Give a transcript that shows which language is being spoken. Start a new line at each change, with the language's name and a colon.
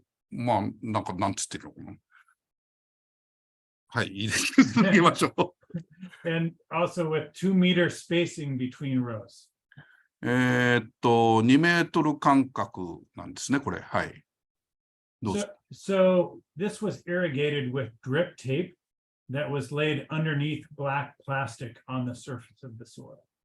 Japanese: まあ、なんつってるのかな。はい、いいです。続けましょう。
English: And also with 2 meter spacing between rows.
Japanese: 2メートル間隔なんですね、これ。はい。どうぞ。
English: So this was irrigated with drip tape that was laid underneath black plastic on the surface of the soil.